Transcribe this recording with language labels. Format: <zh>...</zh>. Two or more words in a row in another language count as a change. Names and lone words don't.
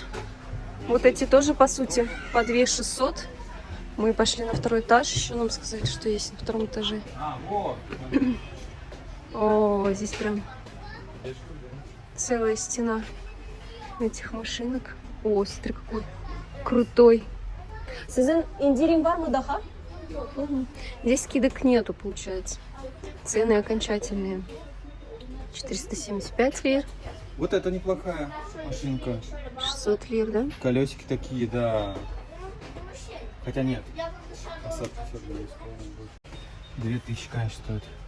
<ru>Вот эти тоже, по сути, по 2600. Мы пошли на второй этаж. Еще нам сказали, что есть на втором этаже. О, здесь прям целая стена этих машинок. О, смотри, какой крутой.</ru> <tr>Sizin indirim var mı daha?</tr> <ru>Здесь скидок нету, получается. Цены окончательные. 475 лир. Вот это неплохая машинка. 600 лир, да? Колесики такие, да. Хотя нет. 2000, конечно, стоит.</ru>